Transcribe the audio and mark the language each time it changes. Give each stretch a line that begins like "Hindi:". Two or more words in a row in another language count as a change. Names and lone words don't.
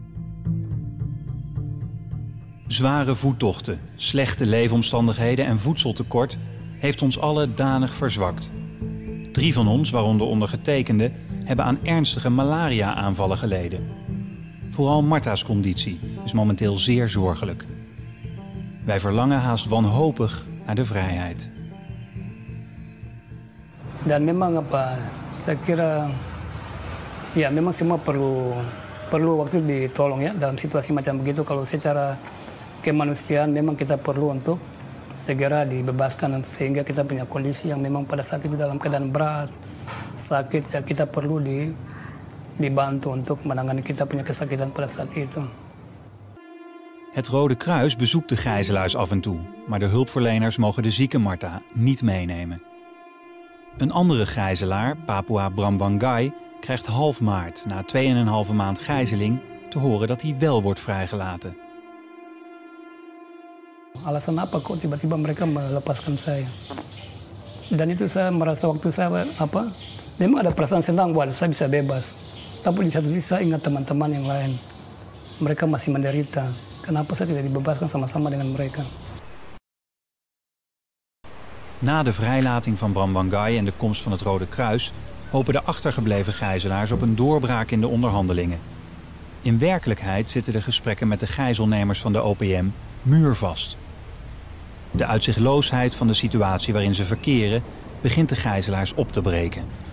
Dutch: Zware voettochten, slechte leefomstandigheden en voedseltekort heeft ons allen danig verzwakt. 3 van ons, waaronder ondergetekende, hebben aan ernstige malaria-aanvallen geleden. Vooral Marta's conditie is momenteel zeer zorgelijk. Wij verlangen haast wanhopig naar de vrijheid.
Indonesian: Dan memang saya kira ya memang semua perlu waktu ditolong ya dalam situasi macam begitu. Kalau secara kemanusiaan memang kita perlu untuk segera dibebaskan sehingga kita punya kondisi yang memang pada saat itu dalam keadaan berat, sakit ya kita perlu dibantu untuk menangani kita punya kesakitan pada saat itu.
Dutch: Het Rode Kruis bezoekt de gijzelaars af en toe, maar de hulpverleners mogen de zieke Marta niet meenemen. Een andere gijzelaar, Papua Bramwangai, krijgt half maart, na 2,5 maand gijzeling, te horen dat hij wel wordt vrijgelaten.
Indonesian: Alasan apa kok tiba-tiba mereka melepaskan saya? Dan itu saya merasa waktu saya memang ada perasaan senang bahwa saya bisa bebas. Tapi di satu sisi saya ingat teman-teman yang lain. Mereka masih menderita. Kenapa saya tidak dibebaskan sama-sama dengan mereka?
Dutch: Na de vrijlating van Bramwangai en de komst van het Rode Kruis hopen de achtergebleven gijzelaars op een doorbraak in de onderhandelingen. In werkelijkheid zitten de gesprekken met de gijzelnemers van de OPM muurvast. De uitzichtloosheid van de situatie waarin ze verkeren begint de gijzelaars op te breken.